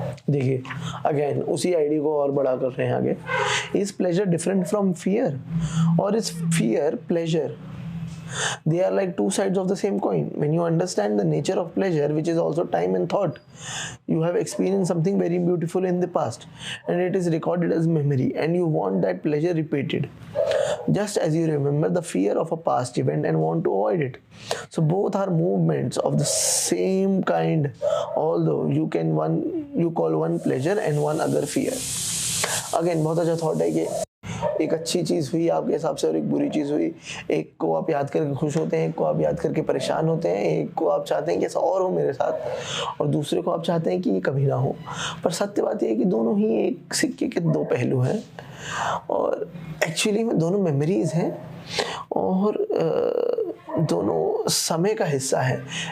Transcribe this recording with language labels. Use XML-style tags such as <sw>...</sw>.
<hi>देखिए अगेन उसी आईडी को और बड़ा कर रहे हैं आगे।</hi> <en>Is pleasure different from fear और is fear pleasure? They are like two sides of the same coin. When you understand the nature of pleasure, which is also time and thought, you have experienced something very beautiful in the past and it is recorded as memory, and you want that pleasure repeated, just as you remember the fear of a past event and want to avoid it. So both are movements of the same kind, although you call one pleasure and one other fear.</en> <hi>Again बहुत अच्छा thought है कि एक अच्छी चीज़ हुई आपके हिसाब से और एक बुरी चीज़ हुई। एक को आप याद करके खुश होते हैं, एक को आप याद करके परेशान होते हैं, एक को आप चाहते हैं कि ऐसा और हो मेरे साथ, और दूसरे को आप चाहते हैं कि ये कभी ना हो। पर सत्य बात यह है कि दोनों ही एक सिक्के के दो पहलू हैं, और एक्चुअली में दोनों मेमोरीज हैं और दोनों समय का हिस्सा है।</hi>